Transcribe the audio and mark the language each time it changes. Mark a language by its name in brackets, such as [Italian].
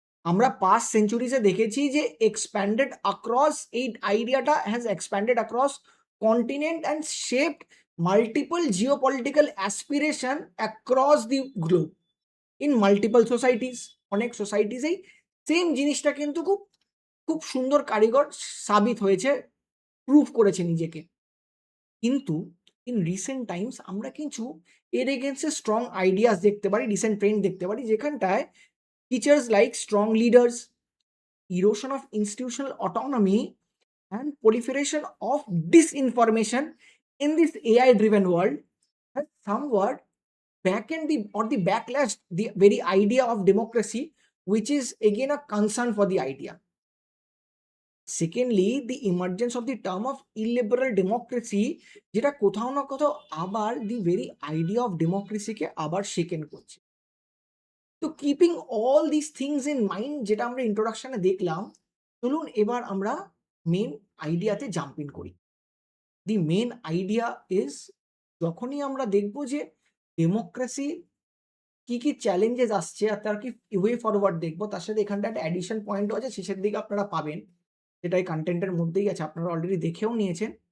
[Bangla] আমরা পাস্ট সেঞ্চুরিজে দেখেছি যে [English] Expanded across, এই আইডিয়াটা has expanded across continent and shaped multiple geopolitical aspiration across the globe in multiple societies. [Bangla] অনেক সোসাইটিসেই সেম জিনিসটা কিন্তু খুব খুব সুন্দর কারিগর সাবিত হয়েছে, প্রুভ করেছে নিজেকে। কিন্তু ইন রিসেন্ট টাইমস আমরা কিছু এর এগেন্সে স্ট্রং আইডিয়াস দেখতে পারি, রিসেন্ট ট্রেন্ড দেখতে পারি, যেখানটায় [English] features like strong leaders, erosion of institutional autonomy, and proliferation of disinformation in this AI-driven world has somewhat backend the or the backlash the very idea of democracy, which is again a concern for the idea. Secondly, the emergence of the term of illiberal democracy, [Bangla] যেটা কোথাও না কোথাও আবার [English] the very idea of democracy [Bangla] কে আবার [English] shaken [Bangla] করছে। তো [English] keeping all this things in mind, [Bangla] যেটা আমরা ইন্ট্রোডাকশনে দেখলাম, চলুন এবার আমরা মেন আইডিয়াতে জাম্প ইন করি। [English] the main idea is, [Bangla] যখনই আমরা দেখব যে ডেমোক্রেসি কি কি চ্যালেঞ্জেস আসছে আর তার কি ওয়ে ফরওয়ার্ড দেখবো, তার সাথে এখানটা একটা অ্যাডিশন পয়েন্টও আছে, শেষের দিকে আপনারা পাবেন, সেটা এই কন্টেন্টের মধ্যেই আছে, আপনারা অলরেডি দেখেও নিয়েছেন।